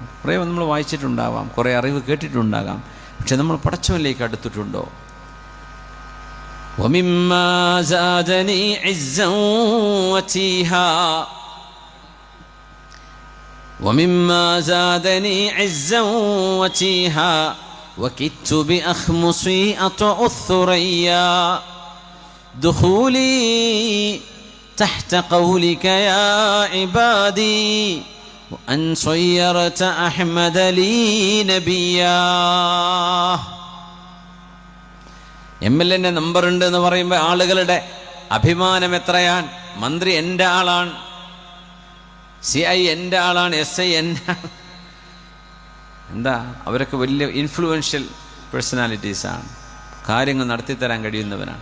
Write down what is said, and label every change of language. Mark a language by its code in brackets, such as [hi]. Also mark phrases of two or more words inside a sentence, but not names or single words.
[ml] കുറേ നമ്മൾ വായിച്ചിട്ടുണ്ടാവാം, കുറേ അറിവ് കേട്ടിട്ടുണ്ടാകാം, പക്ഷെ നമ്മൾ പടച്ചോനിലേക്ക് അടുത്തിട്ടുണ്ടോ? [ar] ومما زادني عزا وتيها ومما زادني عزا وتيها وكدت بأخمصي أطأ الثريا دخولي تحت قولك يا عبادي وأن صيرت أحمد لي نبيا. [ml] MLN നമ്പർ ഉണ്ട് എന്ന് പറയുമ്പോൾ ആളുകളുടെ അഭിമാനം എത്രയാണ്. മന്ത്രി എൻ്റെ ആളാണ്, CI എൻ്റെ ആളാണ്, SI എൻ്റെ. എന്താ, അവരൊക്കെ വലിയ [en] influential personalities, [ml] കാര്യങ്ങൾ നടത്തിത്തരാൻ കഴിയുന്നവനാണ്.